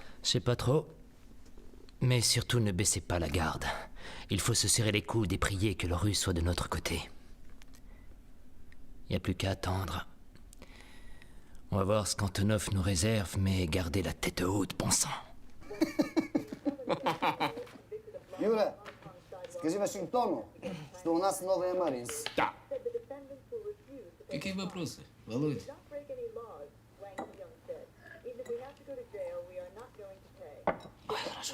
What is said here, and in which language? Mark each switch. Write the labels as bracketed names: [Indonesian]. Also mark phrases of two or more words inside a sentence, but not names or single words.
[French] Je sais pas trop. Mais surtout ne baissez pas la garde. Il faut se serrer les coudes et prier que le Russe soit de notre côté. Il n'y a plus qu'à attendre. On va voir ce qu'Antonov nous réserve, mais gardez la tête haute, bon sang. [Russian] Юра, скажи Вашингтону, что у нас новая Маринс. Да. Какие вопросы, Володь? Хорошо.